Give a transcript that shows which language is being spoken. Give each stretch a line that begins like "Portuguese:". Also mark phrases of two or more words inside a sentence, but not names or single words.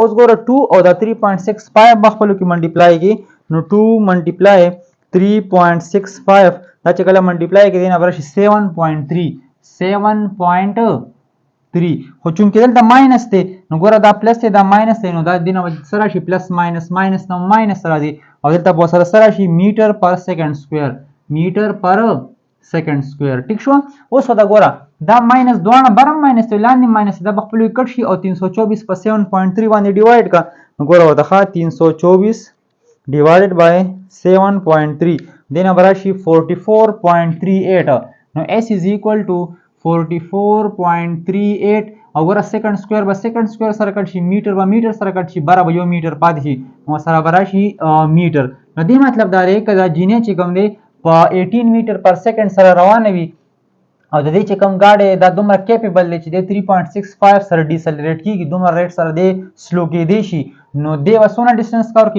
Pashto: اوس ګوره 2 او دا 3.65 بخپلو کې ملټیپلای کی نو 2 ملټیپلای 3.65 دا چې کله ملټیپلای کې دی نو راشي 7.3 خو چونکې دلته ماینس دی نو ګوره دا پلس دی دا ماینس دی، نو دا دینه سره شي پلس ماینس نو ماینس راځي او دلته به سره شي
English: meter per second square
Pashto: ټیک شو. اوس دا ګوره دا ماینس دوانه برم ماینس دی لاندې ماینس دا بخپلو کټ شي او 324 په 7.3 باندې ډیوایډ کا نو ګوره ورته 324
English: divided by
Pashto: 7.3 دینا براشي 44.38. نو
English: S is equal to 44.38
Pashto: او ګوره
English: second square
Pashto: به
English: second square
Pashto: سره کټ شي، میټر به میټر سره کټ شي، بره به یو میټر پاتې شي نو سره براشي میټر. نو دې مطلب دا دی که دا جینۍ چې کوم دی په 18
English: meter per second
Pashto: سره روانه وي او د دې چې کوم گاډی دا دومره کیپیبل دی چې د 3.65 سره ډیسلریټ کیږي، دومره ریټ سره دی سلو کېدی شي، نو دی به څونه
English: distance cover
Pashto: کوي؟